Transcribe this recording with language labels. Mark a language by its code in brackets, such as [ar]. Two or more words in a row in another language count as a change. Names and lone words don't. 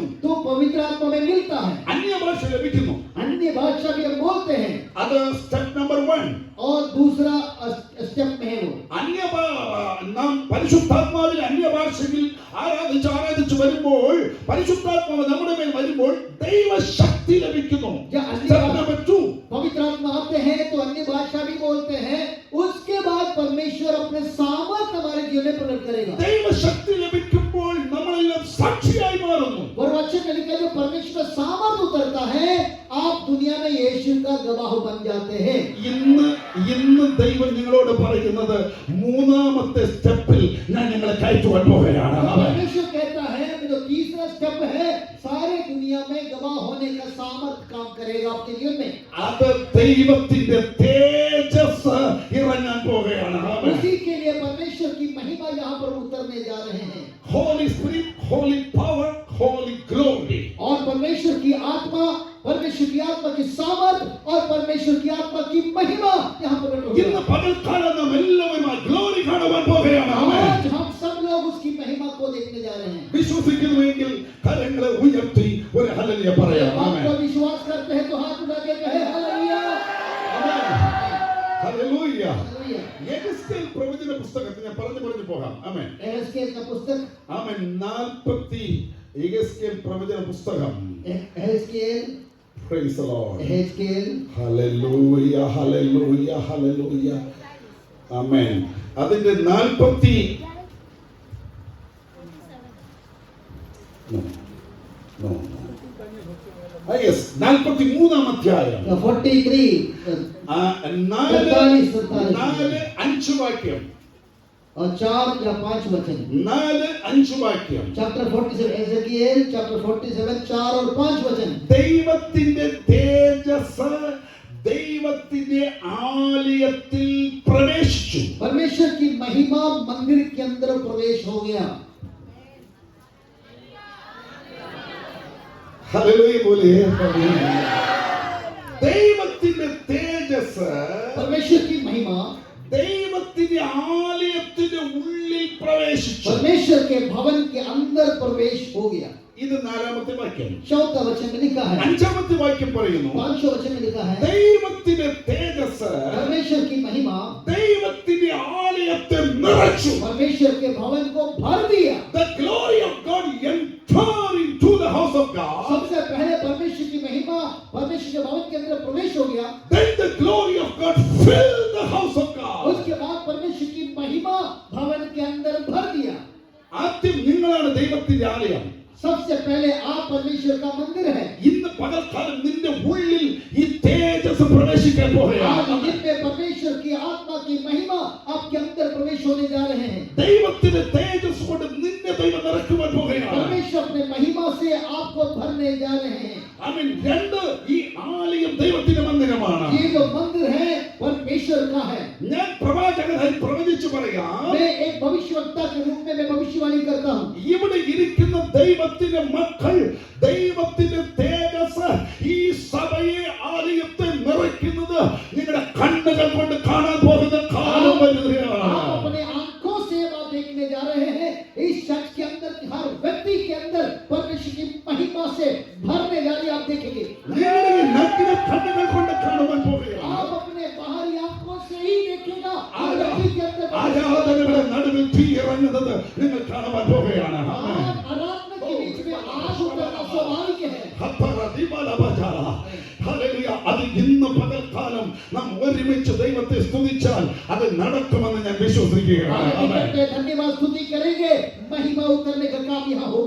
[hi] तो पवित्र आत्मा में मिलता है, [ml] അന്യഭാഷ ലഭിക്കുന്നു. [hi] अन्य भाषा भी हम बोलते हैं. [ml] അത് സ്റ്റെപ്പ് നമ്പർ 1. [hi] और दूसरा स्टेप में है वो [ml] നാം പരിശുദ്ധാത്മാവിൽ അന്യഭാഷയിൽ ആരാധിച്ച് വരുമ്പോൾ പരിശുദ്ധാത്മാവ് നമ്മുടെ മേൽ വരുമ്പോൾ ദൈവശക്തി ലഭിക്കുന്നു. [hi] या अन्य [ml] സ്റ്റെപ്പ് നമ്പർ 2. [hi] बोलते हैं, उसके बाद परमेश्वर अपने सामर्थ हमारे जीवन में प्रकट करेगा। [ml] ദൈവശക്തി ലഭിക്കുമ്പോൾ നമ്മളെല്ലാം സാക്ഷിയായി മാറുന്നു. [hi] और वचन में लिखा है, जो परमेश्वर का सामर्थ उतरता है, आप दुनिया में यीशु का गवाह बन जाते हैं। [ml] ഇന്ന് ദൈവം നിങ്ങളോട് പറയുന്നത് മൂന്നാമത്തെ സ്റ്റെപ്പിൽ ഞാൻ നിങ്ങളെ കയറ്റുവാൻ പോവുകയാണ്. [hi] परमेश्वर कहता है, जो तीसरा स्टेप है, सारे दुनिया में गवाह होने का सामर्थ काम करेगा आपके जीवन में। [ml] അത് ദൈവത്തിന്റെ തേജസ് ഇറങ്ങാൻ പോവുകയാണ്. [hi] उसी के लिए परमेश्वर की महिमा यहाँ पर उतरने जा रहे हैं। [en] Holy Spirit, Holy Power, Holy Glory. [hi] और परमेश्वर की आत्मा की सामर्थ और परमेश्वर की आत्मा की महिमा यहाँ पर प्रकट [ml] ഇന്ന് [hi] होगी। [ml] പകൽക്കാലം നാം എല്ലാവരും ആ ഗ്ലോറി കാണുവാൻ പോവുകയാണ്. [hi] आज हम सब लोग उसकी महिमा को देखने जा रहे हैं। [ml] വിശ്വസിക്കുന്നുവെങ്കിൽ കരങ്ങളെ ഉയർത്തി ഒരു ഹല്ലേലൂയ പറയാം. [hi] आप [ml] ആമേൻ. [hi] तो विश्वास करते हैं तो हाथ उठा के कहे हालेलुया। [ml] ഹല്ലേലൂയ. [hi] हालेलुया। [ml] യെഹെസ്കേൽ പ്രവചന പുസ്തകത്തിൽ ഞാൻ പറഞ്ഞു പോകാം. ആമേൻ. [hi] एहेस्केल का पुस्तक, [ml] ആമേൻ. 40 യെഹെസ്കേൽ പ്രവചന പുസ്തകം. [hi] एहेस्केल, [en] Praise the Lord. [hi] एहेस्केल, [en] Hallelujah, hallelujah, hallelujah. [ml] Amen. അതിന്റെ 40 yes 43 അധ്യായം 43, 4-5 വാക്യം. [hi] और 4 या 5 वचन। [ml] 4-5 വാക്യം. [hi] चैप्टर 47, एहेस्केल चैप्टर 47, 4 और 5 वचन। [ml] ദൈവത്തിന്റെ തേജസ് ദൈവത്തിന്റെ ആലയത്തിൽ പ്രവേശിച്ചു. [hi] परमेश्वर की महिमा मंदिर के अंदर प्रवेश हो गया। [ml] ഹല്ലേലൂയ बोलिए. ദൈവത്തിന്റെ തേജസ് [hi] परमेश्वर की महिमा [ml] ദൈവത്തിന്റെ ആലയത്തിന്റെ ഉള്ളിൽ പ്രവേശിച്ചു. [hi] परमेश्वर के भवन के अंदर प्रवेश हो गया। [ml] ഇത് 4-ാമത്തെ വാക്യം. [hi] 4 वचन में लिखा है। [ml] 5-ാമത്തെ വാക്യം പറയുന്നു, [hi] 5 वचन में लिखा है, [ml] ദൈവത്തിന്റെ തേജസ് [hi] परमेश्वर की महिमा [ml] ദൈവത്തിന്റെ ആലയത്തെ നിറച്ചു. [hi] परमेश्वर के भवन को भर दिया। [en] The glory of God entered into the house of God. [hi] सबसे पहले परमेश्वर की महिमा परमेश्वर के भवन के अंदर प्रवेश हो गया। [en] Then the glory of God filled the house of God. [hi] उसके बाद परमेश्वर की महिमा भवन के अंदर भर दिया। [ml] ആദ്യം നിങ്ങളാണ് ദൈവത്തിന്റെ ആലയം. [hi] सबसे पहले आप परमेश्वर का मंदिर है। [ml] ഇന്ന് പകൽക്കാലം നിന്റെ ഉള്ളിൽ ഈ തേജസ് പ്രവേശിക്കാൻ [hi] आज [ml] പോവുകയാണ്. [hi] दिन में परमेश्वर की आत्मा की महिमा आपके अंदर प्रवेश होने जा रहे हैं। [ml] ദൈവത്തിന്റെ തേജസ് കൊണ്ട് നിന്നെ ദൈവം നിറയ്ക്കുവാൻ പോവുകയാണ്. [hi] परमेश्वर अपने महिमा से आपको भरने जा रहे हैं। [ml] ആമേൻ. 2 ഈ ആലയം ദൈവത്തിന്റെ മന്ദിരമാണ്. [hi] ये जो मंदिर है परमेश्वर का है। [ml] ഞാൻ പ്രവാചകനായി പ്രവചിച്ചു പറയാം, [hi] मैं एक भविष्यवक्ता के रूप में मैं भविष्यवाणी करता हूँ। [ml] ഇവിടെ ഇരിക്കുന്ന ദൈവത്തിന്റെ മക്കൾ ദൈവത്തിന്റെ തേജസ് ഈ സഭയെ ആലയത്തെ നിറയ്ക്കുന്നത് നിങ്ങളുടെ കണ്ണുകൾ കൊണ്ട് കാണാൻ പോകുന്ന കാലം വരികയാണ്. [hi] आप अपने आंखों से आप देखने जा रहे हैं। इस शख्स के अंदर, हर व्यक्ति के अंदर परमेश्वर की महिमा से भरने जा रही आप देखेंगे। [ml] നിങ്ങളുടെ ഈ നഗ്ന കണ്ണുകൾ കൊണ്ട് കാണുവാൻ പോവുകയാണ്. [hi] आप अपने बाहरी आंखों से ही देखेगा। हर व्यक्ति के अंदर [ml] ആരാധനയുടെ നടുവിൽ തീ ഇറങ്ങുന്നത് നിങ്ങൾ കാണുവാൻ പോവുകയാണ്. ആമേൻ. [hi] आराधना के बीच में आग उतरना स्वाभाविक है। [ml] ഹല്ലേലൂയ. അത് ഇന്ന് പകൽക്കാലം നാം ഒരുമിച്ച് ദൈവത്തെ സ്തുതിച്ചാൽ അത് നടക്കുമെന്ന് ഞാൻ വിശ്വസിക്കുകയാണ്. ആമേൻ. [hi] धन्यवाद स्तुति करेंगे, महिमा उतरने का काम यहाँ होगा।